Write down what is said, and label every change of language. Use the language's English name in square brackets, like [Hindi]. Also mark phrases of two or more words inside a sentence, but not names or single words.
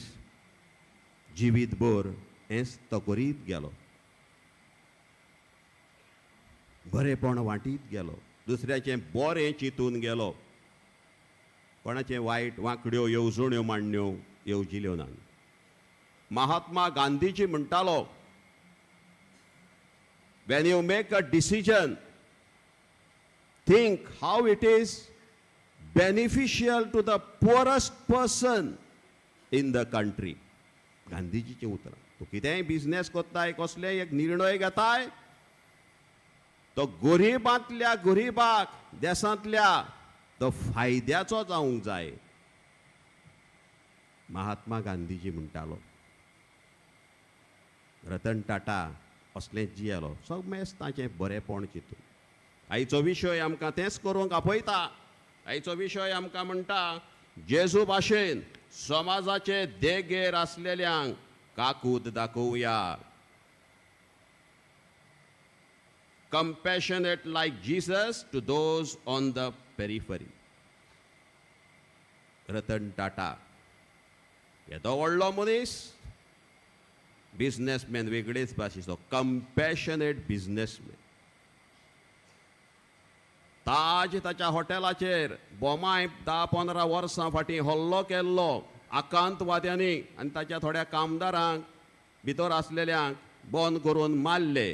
[Konkani] जिवीतभर हेंच तो करीत गेलो. बरेपण वाटीत गेलो. दुसऱ्याचें बरें चिंतून गेलो. कोणाचें वायट वांकड्यो येवजण्यो मांडण्यो येवजिल्यो ना. महात्मा गांधीजी म्हणटालो, [English] when you make a decision, think how it is beneficial to the poorest person in the country. [Konkani] गांधीजीचें उतर. तूं कितेंय बिझनेस कोत्ताय, कसलेय एक निर्णय घेताय, तो गरिबांतल्या गरिबाक, देशांतल्या तो फायद्याचो जावंक जाय. महात्मा गांधीजी म्हणटालो. रतन टाटा असलेंच जियेलो. सगळेंच ताचें बरेंपण चिंतून. आयचो विशय आमकां तेंच करूंक आपयता. आयचो विशय आमकां म्हणटा, जेजू भाशेन समाजाचे देगेर आसलेल्यांक काकूट दाखोवया. [English] Compassionate like Jesus to those on the periphery. [Konkani] रतन टाटा येदो व्हडलो मनीस, बिझनेसमॅन वेगळेच भाशेचो, [English] compassionate businessman. [Konkani] ताज ताच्या हॉटेलाचेर बोमाय 10-15 वर्सां फाटीं हल्लो केल्लो आकांतवाद्यांनी आनी ताच्या थोड्या कामदारांक भितर आसलेल्यांक बंद करून मारले.